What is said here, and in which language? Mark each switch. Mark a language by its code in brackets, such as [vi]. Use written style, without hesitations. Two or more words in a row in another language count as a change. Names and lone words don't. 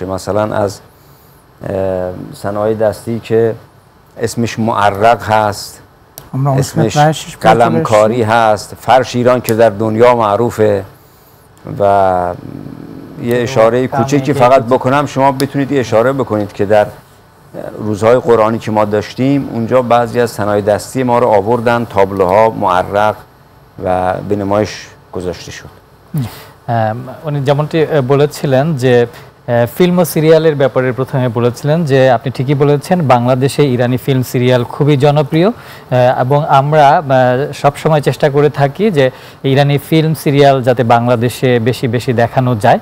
[fa] مثلا از صنایع دستی که اسمش معرق هست، اسمش قلمکاری هست، فرش ایران که در دنیا معروفه. و یه اشاره کوچیکی فقط بکنم، شما بتونید یه اشاره بکنید که در روزهای قرآنی که ما داشتیم اونجا بعضی از صنایع دستی ما رو آوردن، تابلوها معرق و به نمایش گذاشته شد. [bn] উনি যেমনটি বলেছিলেন যে ফিল্ম ও সিরিয়ালের ব্যাপারে প্রথমে বলেছিলেন যে আপনি ঠিকই বলেছেন, বাংলাদেশে ইরানি [en] film serial [bn] খুবই জনপ্রিয় এবং আমরা সব সময় চেষ্টা করে থাকি যে ইরানি [en] film serial [bn] যাতে বাংলাদেশে বেশি বেশি দেখানো যায়।